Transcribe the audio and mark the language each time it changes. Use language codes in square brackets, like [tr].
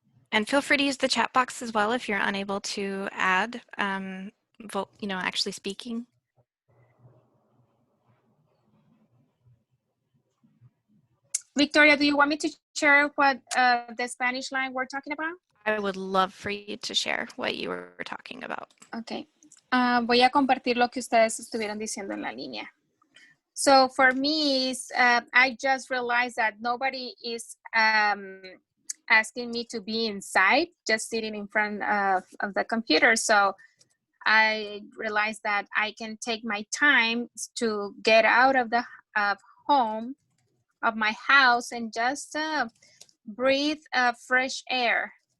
[en] And feel free to use the chat box as well if you're unable to add, actually speaking. Victoria, do you want me to share what the Spanish line we're talking about? I would love for you to share what you were talking about. Okay. [es] Voy a compartir lo que ustedes estuvieron diciendo en la línea. [en] So for me, I just realized that nobody is asking me to be inside, just sitting in front of the computer. So I realized that I can take my time to get out of the home, of my house, and just breathe fresh air.